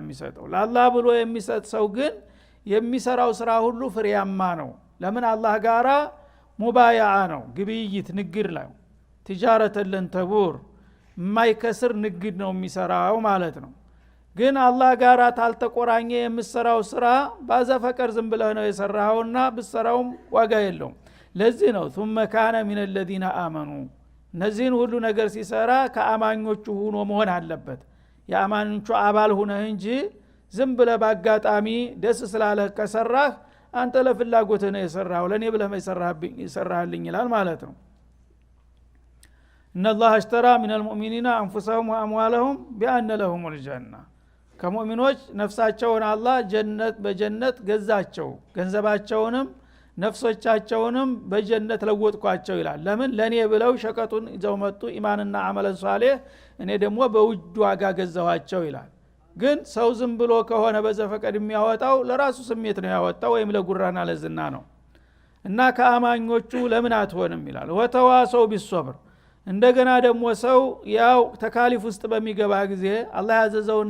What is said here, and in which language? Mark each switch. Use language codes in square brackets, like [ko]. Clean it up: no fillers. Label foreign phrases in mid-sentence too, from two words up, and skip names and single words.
[am] የሚሰጠው ለአላህ ብሎ የሚሰጥ ሰው ግን የሚሰራው ስራ ሁሉ ፍሬያማ ነው ለምን አላህ ጋራ ሙባያዓ ነው ግብይት ንግድ ላይ ትጃረተን ተቡር የማይከስር ንግድ ነው የሚሰራው ማለት ነው ግን አላህ ጋራ ታልተቆራኘ የምሰራው ስራ ባዘፈቀር ዝም ብለህ ነው የሰራውና ብሰራውም ዋጋ የለውም ለዚህ ነው [ar] ثم كان من الذين آمنوا [am] እነዚህን ሁሉ ነገር ሲሰራ ከአማኞቹ ሆኖ መሆን አለበት የአማኞቹ አባል ሆነህ እንጂ ዝም ብለህ ባጋጣሚ ደስ ስላለህ ከሰራህ አንተ ለፍላጎትህ ነው የሰራው ለኔ ብለህ ይሰራልኝ ይላል ማለት ነው [ar] ان الله اشترى من المؤمنين انفسهم واموالهم بان لهم الجنه [am] ከሙእሚኖች ነፍሳቸውን አላህ በጀነት ገዛቸው ገንዘባቸውንም ነፍሶቻቸውንም በጀነት ለወጥኳቸው ይላል ለምን ለኔ ብለው ሸቀጡን ይዘው መጡ ኢማንና አመለን ሷሊህ እኔ ደግሞ በውድ ዋጋ ገዛዋቸው ይላል ግን ሰው ዝም ብሎ ከሆነ በዘፈቀድ የሚያወጣው ለራሱ ስሜት ነው ያወጣው ወይም ለጉራና ለዝና ነው እና ከአማኞቹ ለምን አትሆንም ይላል [ar] وتواصوا بالصبر [am] እንደገና ደግሞ ሰው ያው ተካሊፍ ውስጥ በሚገባ ጊዜ አላህ ያዘዘውን